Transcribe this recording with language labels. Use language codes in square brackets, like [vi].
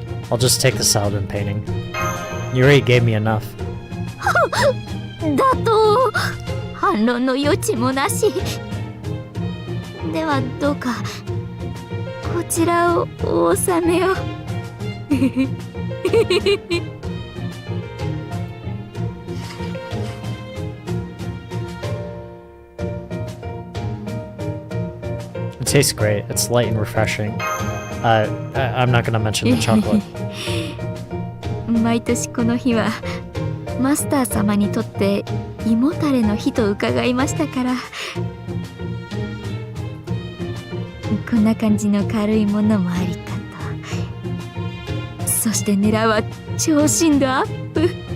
[en] I'll just take the Saladin painting. You already gave me enough. [ja] だと反論の余地もなし。ではどうかこちらをお納めを。 [en] It tastes great. It's light and refreshing. I'm not gonna mention the chocolate. [ja] 毎年この日はマスター様にとって胃もたれの日と伺いましたから、こんな感じの軽いものもありかと。そして狙うは超深度アップ。